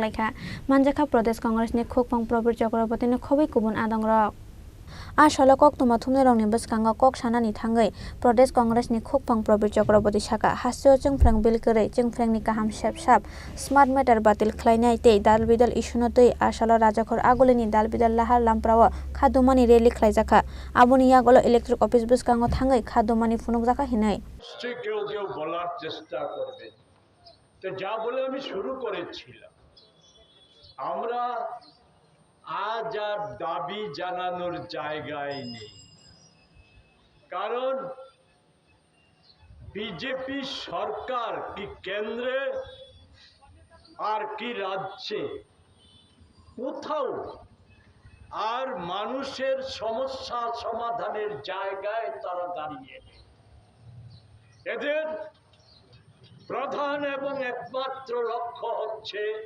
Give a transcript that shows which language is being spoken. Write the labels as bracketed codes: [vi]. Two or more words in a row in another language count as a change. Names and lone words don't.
[trp] Leka Manjaka Pradesh Congress ni Kokpang Probir Chokrabotini Kobi Kubun Adang Rock Ashala Kok Tumatumne Rongni Biskango Kok Sanani Tangai Pradesh Congress ni Kokpang Probir Chokraboti Shaka Hasio Jengfrang Bilkere Jengfrang ni Kaham Shap [en] Smart Matter [trp] Batil Klainai Te Dalbidal Ishunote Ashala Rajakor Agolini Dalbidal Lahar Lamprawa Kadumani Rally Klaijaka Aboni Yagolo [en] Electric Office [trp] Biskango Tangai Kadumani Funok Jaka Hinai [bn] কেউ বলার চেষ্টা করবে তো যা বলে আমি শুরু করেছিলাম আমরা আজ আর দাবি জানানোর জায়গায় নেই কারণ বিজেপি সরকার কি কেন্দ্রে আর কি রাজ্যে কোথাও আর মানুষের সমস্যা সমাধানের জায়গায় তারা দাঁড়িয়ে নেই এদের প্রধান এবং একমাত্র লক্ষ্য হচ্ছে